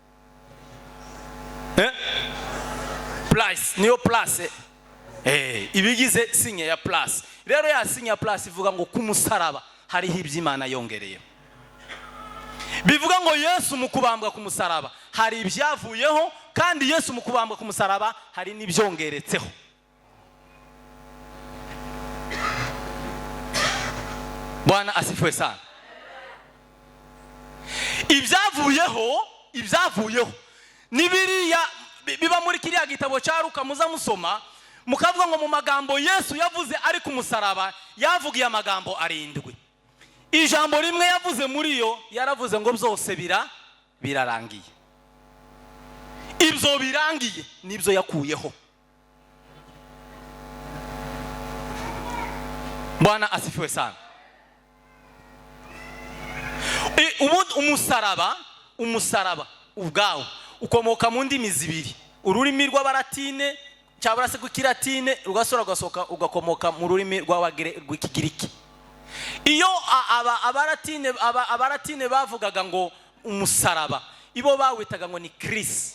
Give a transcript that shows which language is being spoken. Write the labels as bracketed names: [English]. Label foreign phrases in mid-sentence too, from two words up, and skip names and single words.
[Kinyarwanda] Plus niyo plus ibigize signe ya plus. Rero ya signe ya plus ivuga ngo ku musaraba hariho iby'Imana yongereye. Bivuga ngo Yesu mu kubambwa ku musaraba hari ibyavuyeho kandi Yesu mu kubambwa ku musaraba hari n'ibyongeretseho. [Swahili] Bwana asifiwe sana. [Kinyarwanda] Ibyavuyeho ni biriya biba muri kiriya gitabo cya Luka muza musoma mukavuga ngo mu magambo Yesu yavuze ari ku musaraba yavugiye amagambo 7. Ijambo rimwe yavuze muri yo yaravuze ngo byose birarangiye. Ibyo birangiye nibyo yakuyeho. [Swahili] Bwana asifiwe sana. [Kinyarwanda] Umusaraba ubwawo ukomoka mu ndimi zibiri. Ururimi rw'abaratine cyabura se rw'ikilatine rugasora gasoka ugakomoka mu rurimi rw'ikigiriki. Iyo abaratine bavugaga ngo umusaraba ibo bawitaga ngo ni Kristo.